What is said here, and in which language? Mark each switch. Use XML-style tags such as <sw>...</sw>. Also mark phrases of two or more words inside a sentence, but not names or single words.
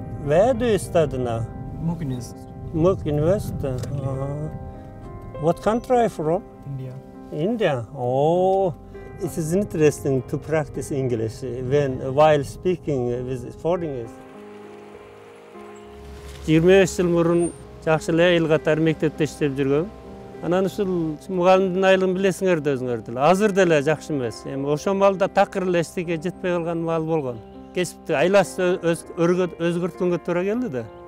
<en>Where do you study now? Mook University, Mook University. What country are you from? India. India. Oh, it is interesting to practice English while speaking with foreigners.</en> <ky>25 жыл мұрын жақсы эле эл катары мектепте иштеп жүргөм. Анан ушул мугалимдин айлыгын билесиңер да өзүңөр деле. Азыр деле жакшы эмес. Эми ошол маалда такыр эле эчтеке жетпей калган маал болгон. Кесипти айласы өзгөрткөнгө туура келди да.</ky>